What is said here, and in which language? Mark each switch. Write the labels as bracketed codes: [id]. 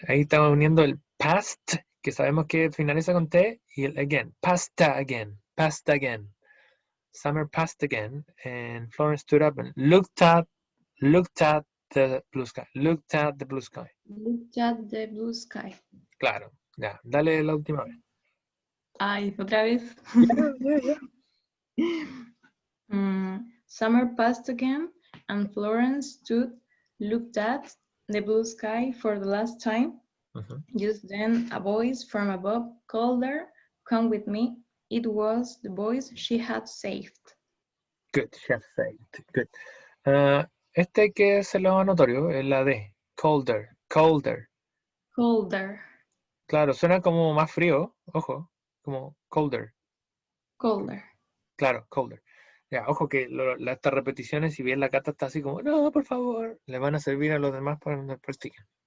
[es] Ahí estamos uniendo el past, que sabemos que finaliza con T, y el again. [en] Pasta again. Pasta again. Summer passed again, and Florence stood up and looked at the blue sky. Looked at the blue sky. Looked at the blue sky. [es] Claro. Ya. Dale la última vez. Ay, otra vez. [en] Yeah. Summer passed again, and Florence looked at the blue sky for the last time. Just then, a voice from above called her, "Come with me." It was the voice she had saved. Good. She has saved. Good. [es] Este hay que hacerlo notorio es la D. [en] Colder. Colder. Colder. [es] Claro, suena como más frío. Ojo. Como colder. [en] Colder. [es] Claro, colder. Ya, ojo que estas repeticiones, si bien la Cata está así como, no, por favor, le van a servir a los demás para cuando practiquen.